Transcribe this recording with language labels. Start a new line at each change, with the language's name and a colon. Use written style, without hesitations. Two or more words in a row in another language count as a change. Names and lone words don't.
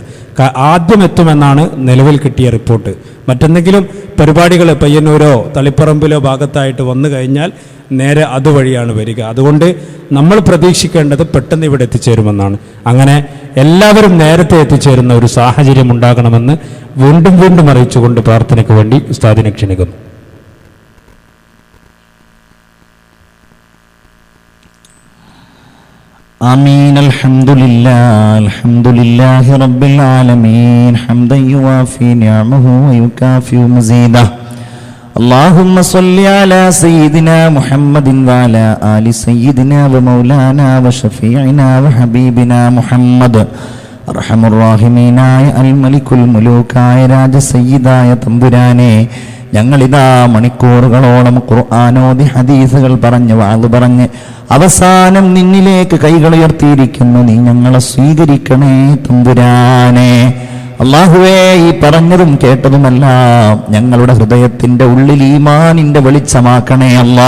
Malayalam: ആദ്യം എത്തുമെന്നാണ് നിലവിൽ കിട്ടിയ റിപ്പോർട്ട്. മറ്റെന്തെങ്കിലും പരിപാടികൾ പയ്യന്നൂരോ തളിപ്പറമ്പിലോ ഭാഗത്തായിട്ട് വന്നു കഴിഞ്ഞാൽ നേരെ അതുവഴിയാണ് വരിക. അതുകൊണ്ട് നമ്മൾ പ്രതീക്ഷിക്കേണ്ടത് പെട്ടെന്ന് ഇവിടെ എത്തിച്ചേരുമെന്നാണ്. അങ്ങനെ എല്ലാവരും നേരത്തെ എത്തിച്ചേരുന്ന ഒരു സാഹചര്യം ഉണ്ടാകണമെന്ന് വീണ്ടും വീണ്ടും അറിയിച്ചുകൊണ്ട് പ്രാർത്ഥനയ്ക്ക് വേണ്ടി ഉസ്താദിനെ ക്ഷണിക്കുന്നു.
Arabic: آمين. الحمد لله رب العالمين حمدا يوافي نعمه ويكافئ مزيده. اللهم صل على سيدنا محمد وعلى آل سيدنا ومولانا وشفيعنا وحبيبنا محمد. أرحم الراحمين الملك الملوك
Malayalam: രാജ സയ്യിദായ തമ്പുരാനെ, ഞങ്ങളിതാ മണിക്കൂറുകളോളം ഖുർആനോദി ഹദീസുകൾ പറഞ്ഞ് വാള് പറഞ്ഞ് അവസാനം നിന്നിലേക്ക് കൈകളുയർത്തിയിരിക്കുന്നു. നീ ഞങ്ങളെ സ്വീകരിക്കണേ തമ്പുരാനെ. അല്ലാഹുവേ, ഈ പറഞ്ഞതും കേട്ടതുമെല്ലാം ഞങ്ങളുടെ ഹൃദയത്തിന്റെ ഉള്ളിൽ ഈമാനിന്റെ വെളിച്ചമാക്കണേ അല്ലാ.